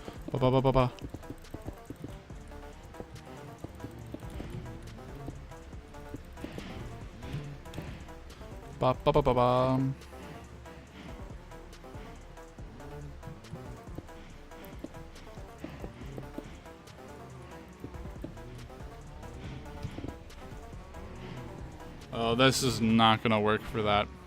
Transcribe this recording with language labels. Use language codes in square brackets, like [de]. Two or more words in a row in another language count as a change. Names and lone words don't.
[en] Ba ba ba ba ba. Ba ba ba ba ba. Oh, this is not gonna work for that.